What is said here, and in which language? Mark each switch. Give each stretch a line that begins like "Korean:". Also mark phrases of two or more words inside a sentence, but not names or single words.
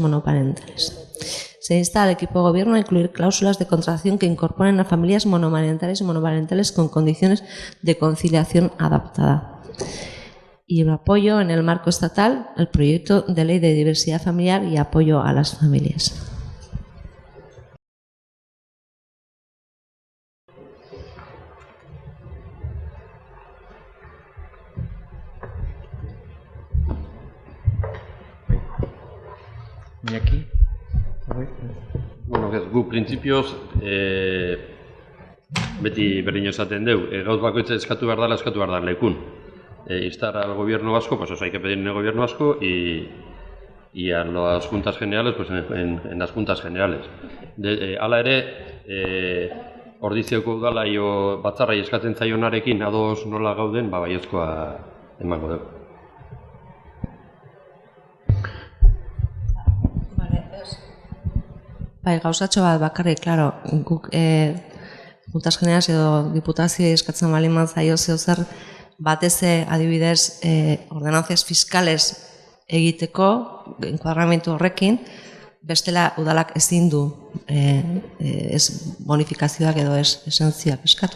Spanish: Se insta al equipo de gobierno a incluir cláusulas de contratación que incorporen a familias monoparentales con condiciones de conciliación adaptada. Y el apoyo en el marco estatal al proyecto de ley de diversidad familiar y apoyo a las familias. Iñaki?
Basque: Bueno, gu printzipioz beti berdin esaten deu, gauz bakoitza eskatu behar da lekun.
Spanish: Instar al Gobierno vasco, pues eso hay que pedir en el Gobierno vasco y a las Juntas Generales, pues en las Juntas Generales.
Basque: Hala ere, ordizioko udala batzarrai eskatzen zaionarekin ados nola gauden, baiezkoa emango dugu. Bai, gauzatxo bat bakarrik, klaro, guk Juntas Generales edo Diputazio eskatzen bali zaio zer batez adibidez
Spanish: ordenanzias fiskales
Basque: egiteko enkuadramentu horrekin, bestela udalak ezin du ez bonifikazioak edo ez esentzioak eskatu.